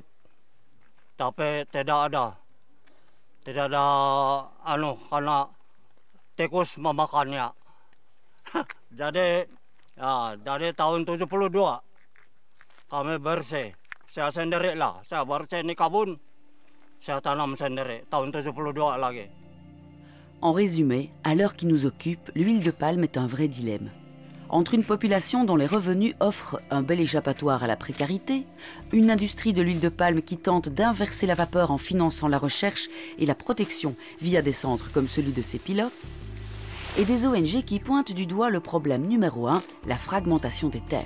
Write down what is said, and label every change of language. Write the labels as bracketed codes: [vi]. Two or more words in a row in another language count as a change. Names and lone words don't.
[id] Tapi tidak ada karena tikus memakannya. Jadi dari tahun 72 kami bersih. Saya sendiri lah, saya bersih ini kebun, saya tanam sendiri, tahun 72 lagi. [fr] En résumé, à l'heure qui nous occupe, l'huile de palme est un vrai dilemme. Entre une population dont les revenus offrent un bel échappatoire à la précarité, une industrie de l'huile de palme qui tente d'inverser la vapeur en finançant la recherche et la protection via des centres comme celui de Sepilok, et des ONG qui pointent du doigt le problème numéro 1, la fragmentation des terres.